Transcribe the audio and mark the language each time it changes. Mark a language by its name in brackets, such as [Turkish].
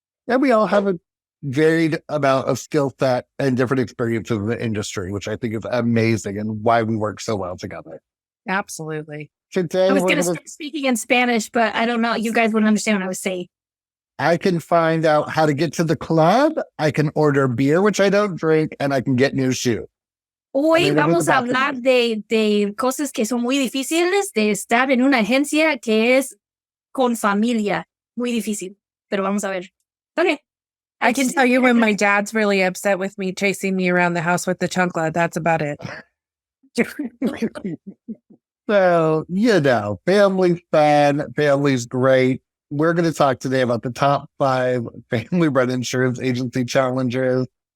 [English] And we all have a varied amount of skill set and different experiences in the industry, which I think is amazing and why we work so well together. Absolutely. Today, I was going to start speaking in Spanish, but I don't know. You guys wouldn't understand what I was saying. I can find out how to get to the club. I can order beer, which I don't drink, and I can get new shoes. [Spanish] Hoy vamos a hablar de cosas que son muy difíciles de estar en una agencia que es con familia. Muy difícil, pero vamos a ver. [English] Okay. I can tell you when my dad's really upset with me chasing me around the house with the chancla. That's about it. So, family's fun. Family's great. We're going to talk today about the top 5 family-run insurance agency challenges.